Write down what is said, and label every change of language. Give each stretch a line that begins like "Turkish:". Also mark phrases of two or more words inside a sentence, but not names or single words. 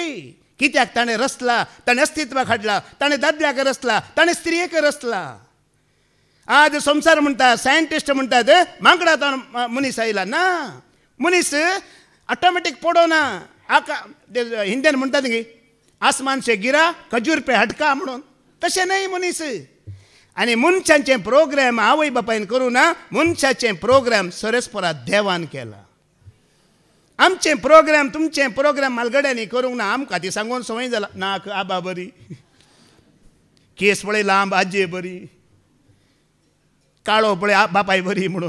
Konkani: कित्याक ताणें रचला, ताणें अस्तित्वाक हाडला, ताणें दादल्याक रचला, ताणें स्त्रियेक रचला. आज संवसार म्हणटा, सायंटिस्ट म्हणटात माकडांतल्यान मनीस आयला. ना, मनीस ऑटोमॅटीक पडोना. हिंदीन म्हणटात न्ही,
Hindi: आसमान से गिरा खजूर पे हटका
Konkani: म्हणून, तशें न्हय मनीस. आनी मनशांचे प्रोग्राम आवय बापायन करूं ना, मनशाचे प्रोग्राम सरस्परा देवान केला. आमचे प्रोग्राम तुमचे प्रोग्राम मालगड्यांनी करूंक ना. आमकां ती सांगून संवय जाला, नाक आबा बरी, केस पळय लांब आजे बरी, काळो पळय बापाय बरी म्हणून.